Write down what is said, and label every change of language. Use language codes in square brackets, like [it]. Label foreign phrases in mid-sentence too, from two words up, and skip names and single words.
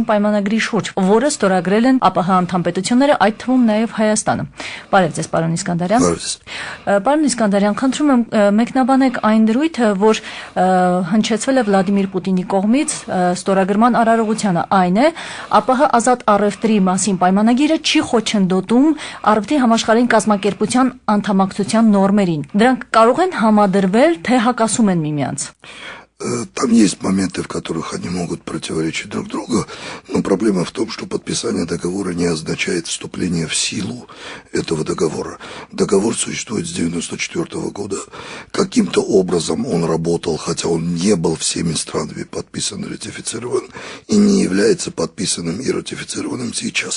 [hy] պայմանագրի շուրջ, որը ստորագրել են ԱՊՀ անդամ պետությունները, այդ թվում նաև Հայաստանը։ Բարև ձեզ, պարոն Իսկանդարյան։ Պարոն Իսկանդարյան, խնդրում եմ մեկնաբանեք այն դրույթը, որ հնչեցվել է Վլադիմիր Պուտինի կողմից ստորագրման արարողությանը, այն է, ԱՊՀ ազատ առևտրի մասին պայմանագիրը չի խոչընդոտում առևտրի համաշխարհային կազմակերպության անդամակցության նորմերին։ Դրանք կարող են համադրվել, թե հակասում են միմյանց։ [ru] Там есть моменты, в которых они могут противоречить друг другу, но проблема в том, что подписание договора не означает вступление в силу этого договора. Договор существует с 1994 года. Каким-то образом он работал, хотя он не был всеми странами подписан и ратифицирован, и не является подписанным и ратифицированным сейчас.